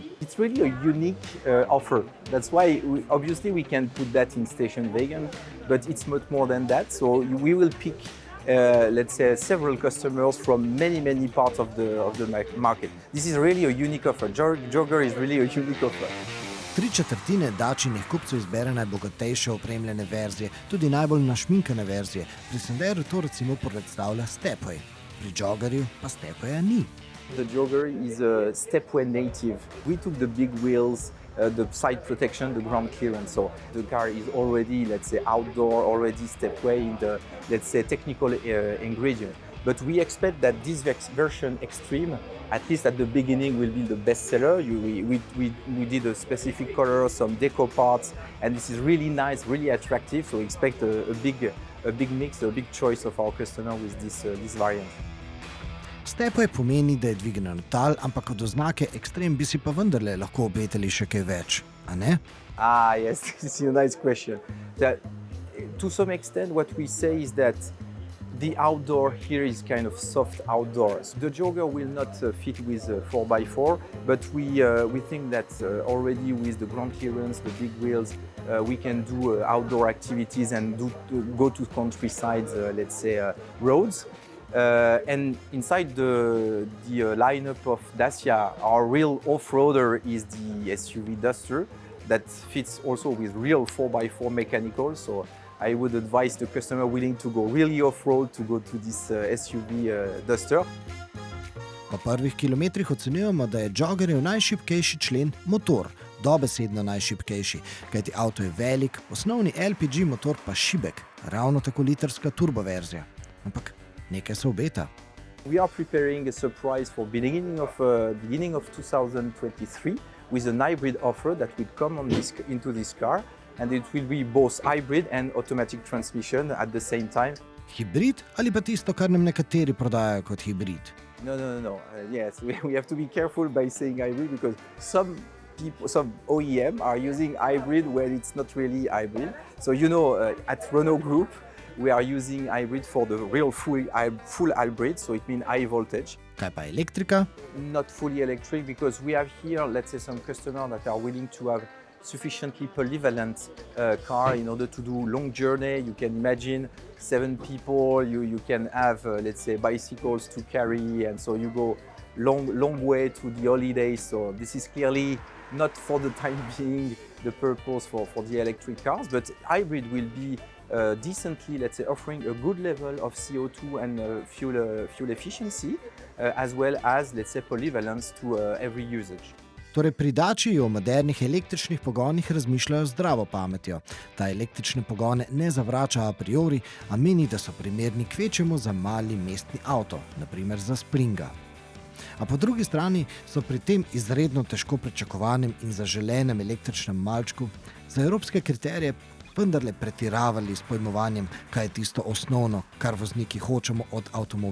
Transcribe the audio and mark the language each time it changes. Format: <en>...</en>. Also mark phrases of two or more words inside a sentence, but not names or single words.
<en>It's really a unique offer. That's why, obviously, we can put that in station wagon, but it's much more than that. So we will pick, let's say, several customers from many parts of the market. This is really a unique offer. Jogger is really a unique offer.</en> <sl>3/4 Daciinih kupcev izbere najbogatejše opremljene verzije, tudi najbolj našminkane verzije. Pri Sanderu to recimo predstavlja stepway. Pri Joggerju pa stepwaya ni.</sl> <en>The Jogger is a stepway native. We took the big wheels, the side protection, the ground clearance. So the car is already, let's say, outdoor, already stepway in the, let's say, technical ingredient. But we expect that this version Extreme, at least at the beginning, will be the best seller. We did a specific color, some deco parts, and this is really nice, really attractive. So we expect a big mix, a big choice of our customer with this variant.</en> <sl>Stepway pomeni, da je dvignjeno tal, ampak od oznake Extreme bi si pa vendarle lahko obetali še kaj več, a ne?</sl> <en>Yes, this is a nice question. To some extent, what we say is that the outdoor here is kind of soft outdoors. The Jogger will not fit with 4x4, but we think that already with the ground clearance, the big wheels, we can do outdoor activities and go to countrysides, let's say, roads. And inside the lineup of Dacia, our real off-roader is the SUV Duster that fits also with real 4x4 mechanical. So I would advise the customer willing to go really off-road to go to this SUV Duster.</en> <sl>Po prvih kilometrih ocenjujemo, da je Joggerjev najšibkejši člen motor, dobesedno najšibkejši, kajti avto je velik, osnovni LPG motor pa šibek, ravno tako litrska turboverzija. Ampak nekaj se obeta.</sl> <en>We are preparing a surprise for beginning of 2023 with an hybrid offer that will come into this car. And it will be both hybrid and automatic transmission at the same time.</en> <sl>Hibrid ali pa tisto, kar nam nekateri prodajajo kot hibrid?</sl> <en>No. Yes, we have to be careful by saying hybrid because some OEM are using hybrid when it's not really hybrid. So at Renault Group, we are using hybrid for the real full hybrid, so it means high voltage.</en> <sl>Kaj pa elektrika?</sl> <en>Not fully electric because we have here, let's say, some customers that are willing to have sufficiently polyvalent car in order to do long journey. You can imagine 7 people, you can have, let's say, bicycles to carry, and so you go long way to the holidays. So this is clearly not for the time being the purpose for the electric cars, but hybrid will be decently, let's say, offering a good level of CO2 and fuel efficiency, as well as, let's say, polyvalence to every usage.</en> <sl>Torej pri Dacii o modernih električnih pogonih razmišljajo zdravo pametjo. Ta električne pogone ne zavrača</sl> <la>a priori,</la> <sl>a meni, da so primerni kvečemu za mali mestni avto, na primer za Springa. A po drugi strani so pri tem izredno težko pričakovanem in zaželenem električnem malčku za evropske kriterije vendarle pretiravali s pojmovanjem, kaj je tisto osnovno, kar vozniki hočemo od avtomobila.</sl>